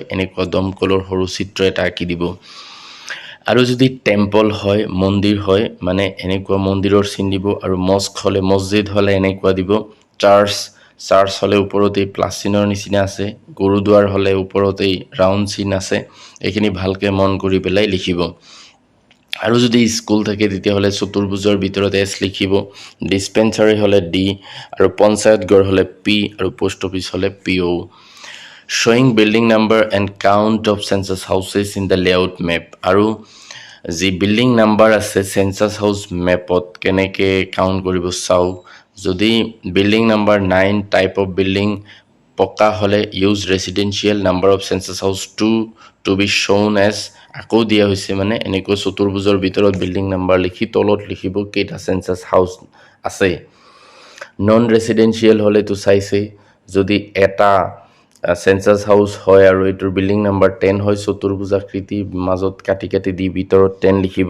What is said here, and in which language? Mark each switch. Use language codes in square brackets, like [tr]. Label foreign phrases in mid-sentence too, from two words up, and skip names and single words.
[as] এনেকুৱা দমকলৰ সৰু চিত্ৰ এটা আঁকি দিব আৰু যদি টেম্পল হয় মন্দিৰ হয় মানে এনেকুৱা মন্দিৰৰ চিন দিব আৰু মস্ক হ'লে মছজিদ হ'লে এনেকুৱা দিব চাৰ্চ হ'লে ওপৰতেই প্লাছ চিনৰ নিচিনা আছে গুৰুদ্বাৰ হ'লে ওপৰতেই ৰাউণ্ড চিন আছে এইখিনি ভালকৈ মন কৰি পেলাই লিখিব আৰু যদি স্কুল থাকে তেতিয়াহ'লে চতুৰ্ভুজৰ ভিতৰত এছ লিখিব, ডিছপেঞ্চাৰী হ'লে ডি, আৰু পঞ্চায়ত ঘৰ হ'লে পি, আৰু [en] post office [as] হ'লে PO. [en] Showing building number and count of census houses in the layout map. [as] আৰু যি [en] building number [as] আছে [en] census house [as] মেপত কেনেকৈ কাউণ্ট কৰিব চাওঁ। [en] যদি building number 9 type of building [as] পকা হ'লে [en] use residential number of census house 2 to be shown as, [as] আকৌ দিয়া হৈছে মানে এনেকৈ চতুৰ্ভুজৰ ভিতৰত [en] building number [as] লিখি তলত লিখিব কেইটা [en] census house [as] আছে। [en] non residential [as] হ'লেতো চাইছে, যদি এটা [en] census house [as] হয় আৰু এইটোৰ [en] building number [as] 10 হয়, চতুৰ্ভুজাকৃতি মাজত কাটি কাটি দি ভিতৰত 10 লিখিব।